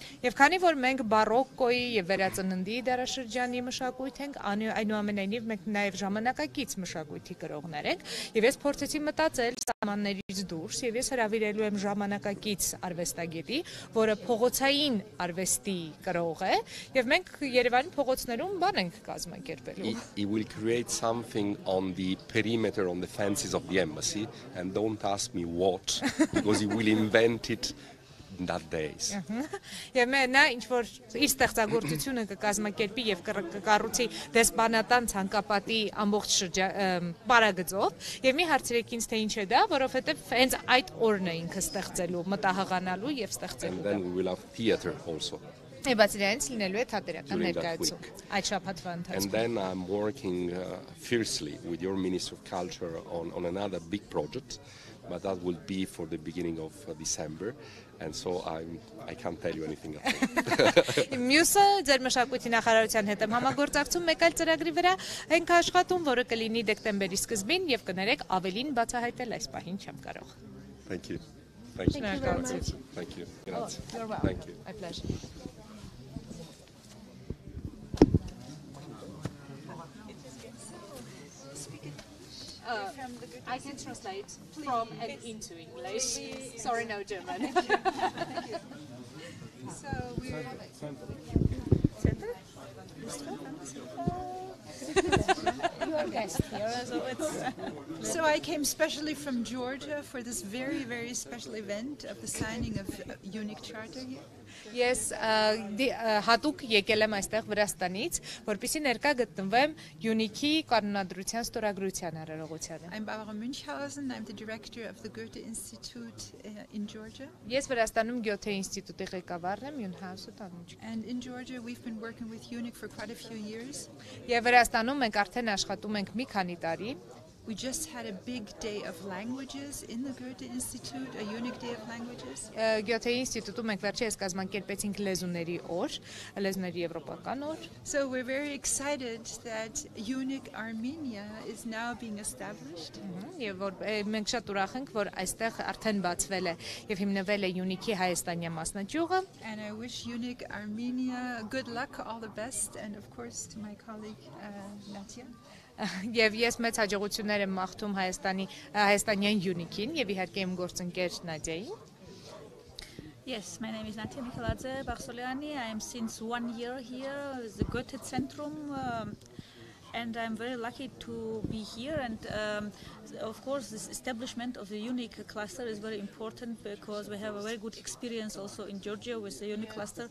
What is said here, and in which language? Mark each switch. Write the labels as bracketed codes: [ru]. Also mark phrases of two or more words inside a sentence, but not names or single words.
[hy] Եվ քանի որ մենք բարոկոյի եւ վերածննդի դարաշրջանի մշակույթ ենք, այնուամենայնիվ մենք նաեւ ժամանակակից մշակույթի կրողներ ենք, եւ ես փորձեցի մտածել սահմաններից դուրս եւ ես հրավիրելու եմ ժամանակակից արվեստագետի, որը փողոցային արվեստի կրող է, եւ մենք Երևանի փողոցներում բան ենք կազմակերպելու. [en] He will create something on the perimeter, on the fences of the embassy, and don't ask me what, because he will invent it in that days. [hy] Եվ նա ինչ որ իր ստեղծագործությունը կկազմակերպի եւ կկառուցի դեսպանատան ցանկապատի ամբողջ պարագծով եւ մի հարցրեք ինձ թե ինչ է դա, որովհետեւ հենց այդ օրն է ինքը ստեղծելու, մտահղանալու եւ ստեղծելու։ [en] And then we will have theater also. And then I'm working fiercely with your Minister of Culture on another big project, but that will be for the beginning of December. And so I can't tell you anything else. [hy] Մյուսը ձեր մշակույթի նախարարության հետ եմ համագործակցում մեկ այլ ծրագրի վրա ենք աշխատում, որը կլինի դեկտեմբերի սկզբին եւ կներեք ավելին բացահայտել այս պահին չեմ կարող. [en] Thank you. Thank you. Thank you very much. Thank you. Oh, you're welcome. Thank you. My pleasure. I can translate from and into English. Sorry, no German. So we're Center? You're a guest here, so it's. So I came specially from Georgia for this very, very special event of the signing of UNIC Charter here. [hy] Ես հատուկ եկել եմ այստեղ Վրաստանից, որպեսզի ներկա գտնվեմ UNIC-ի կանոնադրության ստորագրության արարողությանը։ [en] I'm Barbara Münchhausen, I'm the director of the Goethe Institute in Georgia. [hy] Ես Վրաստանում Goethe ինստիտուտի ղեկավարն եմ, Münchhausen տանուջ։ [en] And in Georgia we've been working with UNIC for quite a few years. [hy] Եվ Վրաստանում մենք արդեն աշխատում ենք մի քանի տարի. [en] We just had a big day of languages in the Goethe Institute, a unique day of languages. [hy] Գյոթեի ինստիտուտում մենք վերջերս կազմակերպեցինք լեզուների օր, լեզուների եվրոպական օր։ [en] So we're very excited that unique Armenia is now being established. [hy] Եվ որ մենք շատ ուրախ ենք, որ այստեղ արդեն բացվել է եւ հիմնվել է Unique-ի հայաստանյան մասնաճյուղը։ [en] And I wish unique Armenia good luck, all the best, and of course to my colleague Natia. [hy] Եվ ես մեծ հաջողություններ եմ մաղթում հայաստանյան Unique-ին եւ իհարկե իմ գործընկեր Նադիային։ [en] Yes, my name is Natia Micheladze Barsoliani. I am since 1 year here at the Goethe Centrum, and I'm very lucky to be here. And of course, this establishment of the unique cluster is very important because we have a very good experience also in Georgia with the unique cluster.